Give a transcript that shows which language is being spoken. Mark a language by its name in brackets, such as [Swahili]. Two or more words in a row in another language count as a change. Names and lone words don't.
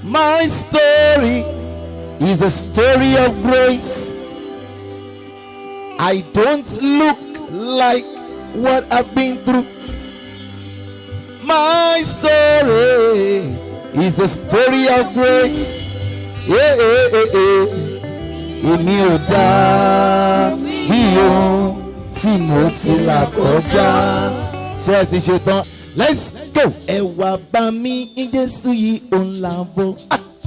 [English] My story is a story of grace. I don't look like what I've been through. My story is the story of grace. Yeah, yeah, yeah, yeah. [Yoruba] Èmi ò dá bí ohun tí mo ti là kọjá. Ṣé ẹ ti ṣe tán? [English] Let's go. [Yoruba] Ẹ wá bá mi, Jésù yìí ò ń là bọ̀. Ah!